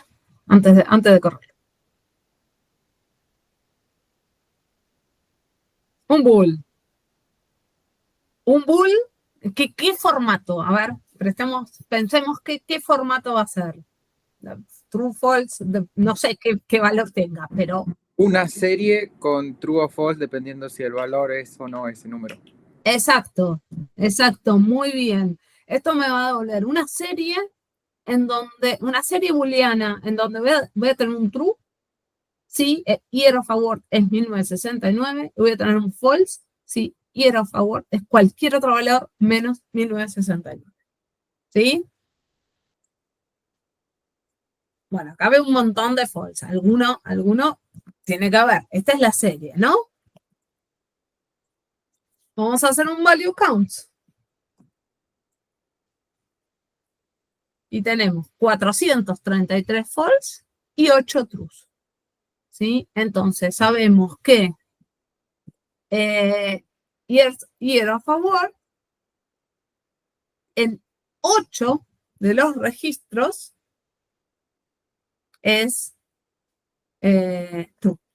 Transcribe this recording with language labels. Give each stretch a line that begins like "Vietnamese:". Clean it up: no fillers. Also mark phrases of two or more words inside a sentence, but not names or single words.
Spanish: Antes de correr. Un bool. Un bool, ¿qué formato? A ver, pensemos qué formato va a ser.
English: True, false,
Spanish: no sé qué valor tenga, pero... Una serie con true o false dependiendo si el valor es o no ese número. Exacto, muy bien. Esto me va a doler una serie booleana en donde voy a tener un true, si
English: Year of Award
Spanish: es 1969, y voy a tener un false, si
English: Year of Award
Spanish: es cualquier otro valor menos 1969. ¿Sí? Bueno, acá veo un montón de false. Alguno tiene que haber. Esta es la serie, ¿no? Vamos a hacer un
English: value count.
Spanish: Y tenemos 433 false y 8 trues. ¿Sí? Entonces, sabemos que
English: Year of Award
Spanish: en 8 de los registros es true.